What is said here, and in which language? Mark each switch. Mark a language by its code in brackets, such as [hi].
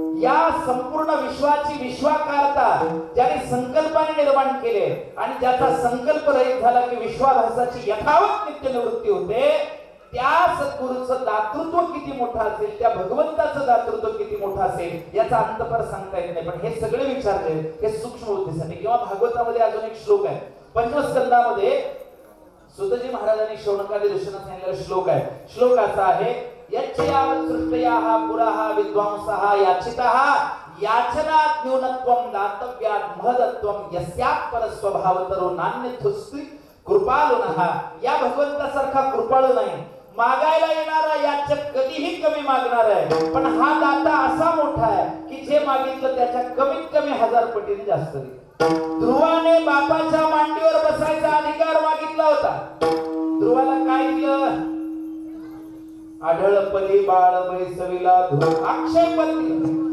[mr] या संपूर्ण विश्वाची विश्वाकारता ज्याने संकल्पाने निर्माण केले आणि ज्याचा संकल्प रहित झाला की विश्वाभासाची यथावत नित्य निवृत्ती होते, त्या सद्गुरूचं दातृत्व किती मोठं असेल, त्या भगवंताचं दातृत्व किती मोठं असेल याचा अंतपार सांगता येत नाही. पण हे सगळे विचारले हे सूक्ष्म बुद्धीसाठी. किंवा भागवतामध्ये अजून एक श्लोक आहे, पंचमस्कंदामध्ये सुतजी महाराजांनी शौनकादी ऋषींना सांगितलेला श्लोक आहे. [sa] श्लोक असा आहे, यच्चयावत् सृष्टयाः पुरः विद्वांसः याचितः याचनात् न्यूनत्वं दातव्यात् महदत्वं यस्यात् परस्वभावतरो नान्यथुस्ति कृपालुनः. [mr] या भगवंतासारखा कृपाळू नाही, मागायला येणारा याचक कधीही कमी मागणार आहे, पण हा दाता असा मोठा आहे की जे मागितलं त्याच्या कमीत कमी 1000 पटीने जास्त देईल. ध्रुवाने बापाच्या मांडीवर बसायचा अधिकार मागितला होता, ध्रुवाला काय दिलं, आढळपदी बाळ बैसविला ध्रुव अक्षयपद दिलं.